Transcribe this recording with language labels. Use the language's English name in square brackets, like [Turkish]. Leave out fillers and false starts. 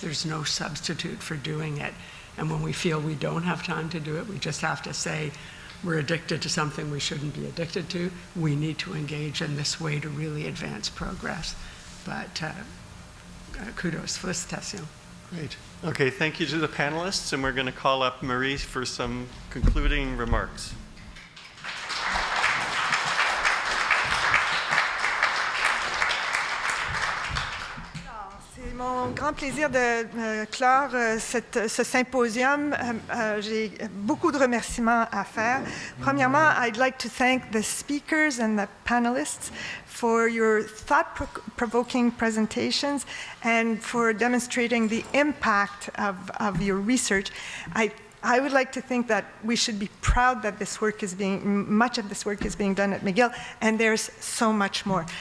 [English] There's no substitute for doing it. And when we feel we don't have time to do it, we just have to say, we're addicted to something we shouldn't be addicted to. We need to engage in this way to really advance progress. But kudos, [French] félicitations. [English] Great. Okay, thank you to the panelists, and we're going to call up Marie for some concluding remarks. [French] C'est mon grand plaisir de clore ce symposium. J'ai beaucoup de remerciements à faire. Premièrement, [English] I'd like to thank the speakers and the panelists for your thought-provoking presentations and for demonstrating the impact of your research. I would like to think that we should be proud that much of this work is being done at McGill, and there's so much more.